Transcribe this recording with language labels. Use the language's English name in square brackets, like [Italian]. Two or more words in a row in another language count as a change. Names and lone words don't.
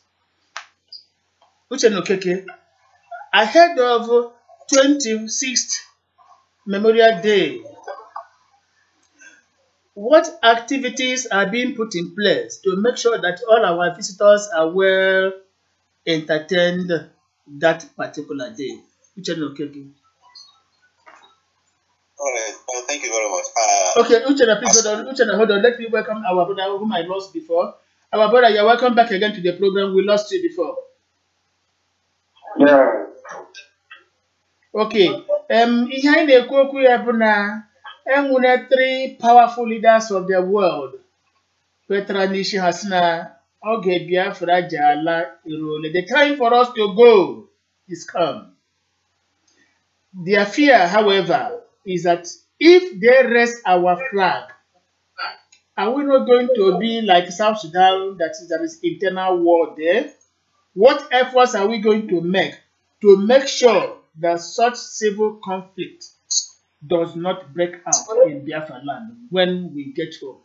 [English] Uchenna Okeke, ahead of 26th Memorial Day, what activities are being put in place to make sure that all our visitors are well entertained that particular day? Uchenna Okeke. All right. Thank you very much. Okay, Uchenna, please hold on. Uchenna, hold on. Let me welcome our brother whom I lost before. Our brother, you're welcome back again to the program. We lost you before. Yeah. [Igbo] Okay. Ihe anyị na-ekwu okwu ya bụ na enwere [English] 3 powerful leaders of the world [Igbo] kwetara n'isi ha sị na oge Biafra ji ala eruole. [English] The time for us to go is come. Their fear, however, is that if they raise our flag, are we not going to be like South Sudan, that there is internal war there? What efforts are we going to make sure that such civil conflict does not break out in Biafra land when we get home?